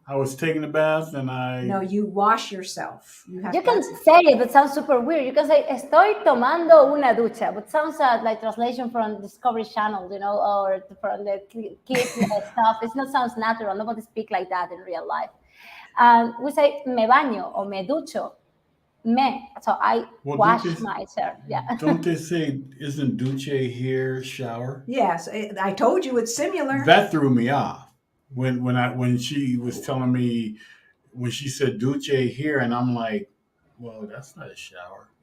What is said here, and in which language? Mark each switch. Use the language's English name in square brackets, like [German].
[English] I was taking a bath and No, you wash yourself. You can say it, but sounds super weird. You can say, [Spanish] estoy tomando una ducha, [English] but sounds like translation from Discovery Channel, or from the kids stuff. It not sounds natural. Nobody speaks like that in real life. We say [Spanish] me baño [English] or [Spanish] me ducho. [English] So I wash myself. Yeah. Don't they say, isn't duche here shower? Yes, I told you it's similar. That threw me off when she was telling me, when she said duche here, and I'm like, well, that's not a shower.